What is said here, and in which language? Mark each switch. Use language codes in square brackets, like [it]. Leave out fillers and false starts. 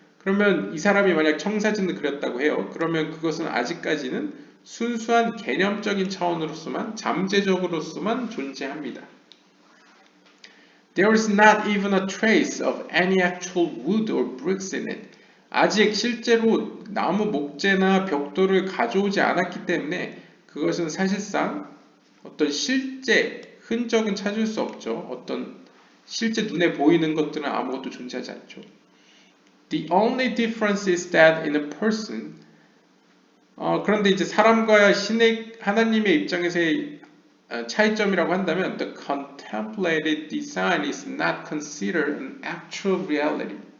[ko] 그러면 이 사람이 만약 청사진을 그렸다고 해요. 그러면 그것은 아직까지는 순수한 개념적인 차원으로서만, 잠재적으로서만 존재합니다. [en] There is not even a trace of any actual wood or bricks in it. [ko] 아직 실제로 나무 목재나 벽돌을 가져오지 않았기 때문에 그것은 사실상 어떤 실제 흔적은 찾을 수 없죠. 어떤 실제 눈에 보이는 것들은 아무것도 존재하지 않죠. [en] The only difference is that in a person, [ko] 그런데 이제 사람과 하나님의 입장에서의 차이점이라고 한다면 [en] the contemplated design is not considered an actual reality.